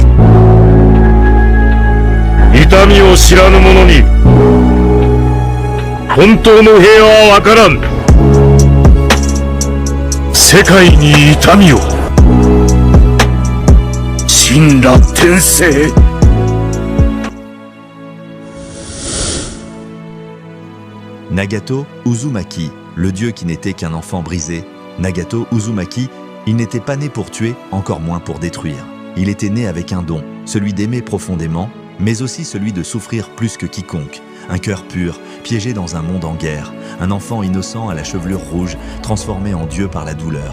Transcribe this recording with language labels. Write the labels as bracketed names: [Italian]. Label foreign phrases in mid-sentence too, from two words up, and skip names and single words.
[Japanese] 痛みを知らぬ者に本当の平和はわからん。世界に痛みを。神羅転生。 [French] Nagato Uzumaki, le dieu qui n'était qu'un enfant brisé. Nagato Uzumaki, il n'était pas né pour tuer, encore moins pour détruire. Il était né avec un don, celui d'aimer profondément, mais aussi celui de souffrir plus que quiconque. Un cœur pur, piégé dans un monde en guerre. Un enfant innocent à la chevelure rouge, transformé en dieu par la douleur.